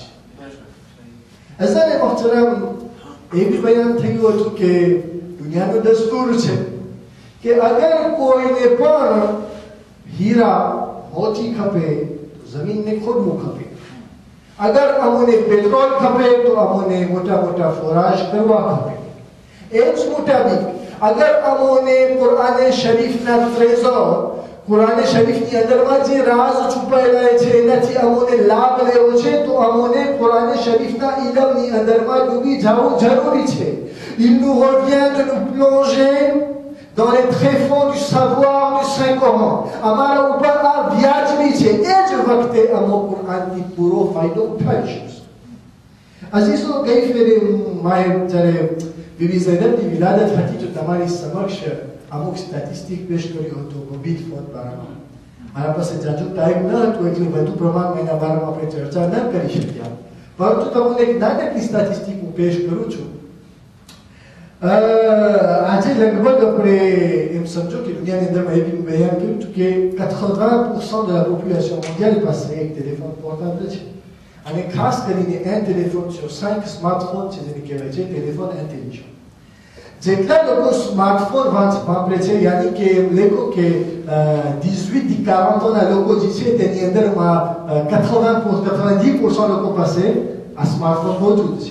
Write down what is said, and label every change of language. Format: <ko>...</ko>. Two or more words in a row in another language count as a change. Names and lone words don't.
<gu>અઝાન મોહતરમ એ બી બયાન થયું હતું કે દુનિયાનો દસ્તુર છે કે અગર કોઈને પણ હીરા મોતી ખપે તો જમીનને ખોદવું ખપે, અગર અમોને પેટ્રોલ ખપે તો અમોને મોટા મોટા ફોરાશ કરવા ખપે. એ જ મુતાબિક અગર અમોને કુરાન શરીફના ટ્રેઝર, કુરાન શરીફની અંદરમાં જે રાજ છુપાયેલા છે એનાથી અમોને લાભ લેવો છે તો અમોને કુરાન શરીફના ઇલમની અંદરમાં ડૂબી જવું જરૂરી છે.</gu> <fr>Il nous revient de nous plonger dans les tréfonds du savoir du Saint-Coran.</fr> <gu>અમારા ઉપર આ વ્યાજબી છે. એ જ વખતે અમો કુરાનથી પૂરો ફાયદો ઉઠાવીશું. અઝીઝો, ગઈ ફેરે મારે જ્યારે બીબી ઝૈનબની વિલાદત હતી તો તમારી સમક્ષ અમુક સ્ટેટિસ્ટિક પેશ કર્યો હતો મોબીલ ફોન બારામાં. મારા પાસે જાજુ ટાઈમ ન હતો એટલે વધુ પ્રમાણમાં એના બારામાં આપણે ચર્ચા ન કરી શક્યા, પરંતુ તમને એક નાનકડી સ્ટેટિસ્ટિક હું પેશ કરું છું. આજે લગભગ આપણે એમ સમજો કે દુનિયાની અંદરમાં એ બી બયાન કર્યું હતું કે</gu> <fr>80% de la population mondiale</fr> <gu>પાસે એક</gu> <fr>téléphone portable</fr> <gu>છે, અને ખાસ કરીને</gu> <fr>un téléphone sur 5</fr> <gu>સ્માર્ટફોન છે જેને કહેવાય છે</gu> <fr>téléphone intelligent.</fr> <gu>જેટલા લોકો સ્માર્ટફોન વાપરે છે, યાની કે લેખો કે 18-40 ans લોકો જે છે તેની અંદરમાં 90% લોકો પાસે આ સ્માર્ટફોન મોજૂદ છે.</gu>